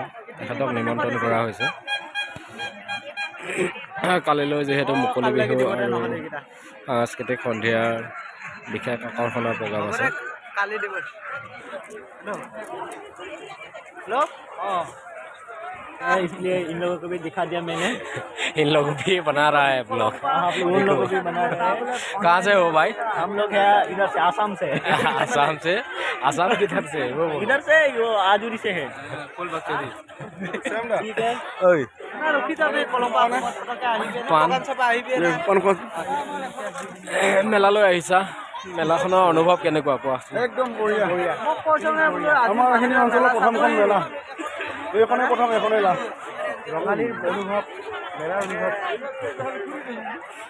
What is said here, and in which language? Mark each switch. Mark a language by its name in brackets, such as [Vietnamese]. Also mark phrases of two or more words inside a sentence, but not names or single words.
[Assamese] তেখেতক নিমন্ত্ৰণ কৰা হৈছে। কালিলৈ যিহেতু মুকলি বিহু আৰু সাংস্কৃতিক সন্ধিয়াৰ বিশেষ আকৰ্ষণৰ প্ৰগ্ৰাম আছে। [Hindi] इसलिए इन लोगों को भी दिखा दिया मैंने। इन लोगों भी बना रहा है ब्लॉग। आप लोग उन लोगों को भी बना रहे हैं। कहाँ से हो भाई? हम लोग है इधर से, आसाम से। आसाम से? आसाम किधर से? वो इधर से वो आजुरी से है। ठीक है। ना रुकी था मैं कोलंबा में क्या [Assamese] মেলালৈ আহিছা, মেলাখনৰ অনুভৱ কেনেকুৱা কোৱা? একদম বঢ়িয়া। আমাৰ এইখিনি অঞ্চলৰ প্ৰথমখন মেলা, এইখনেই প্ৰথম, এইখনেই লাষ্ট। ৰঙালীৰ অনুভৱ, মেলাৰ অনুভৱ।